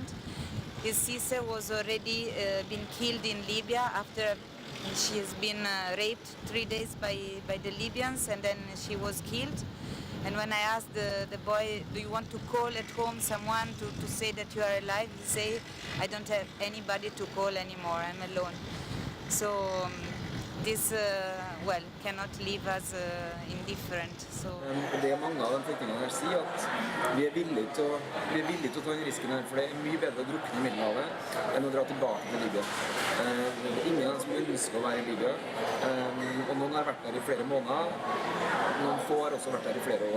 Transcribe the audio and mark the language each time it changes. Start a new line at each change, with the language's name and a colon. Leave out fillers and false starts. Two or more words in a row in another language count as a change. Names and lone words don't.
English: His sister was already been killed in Libya after she has been raped 3 days by the Libyans, and then she was killed. And when I asked the boy, do you want to call at home someone to say that you are alive? He said, I don't have anybody to call anymore, I'm alone. So this, cannot leave us indifferent. So.
Norwegian: Det mange av de flyktningene her sier at vi er villige til å ta den risken her, for det er mye bedre å drukne i Middelhavet enn å dra tilbake til Libya. Det er ingen av dem som ønsker å være i Libya, og noen har vært der i flere måneder, noen få har også vært der i flere år.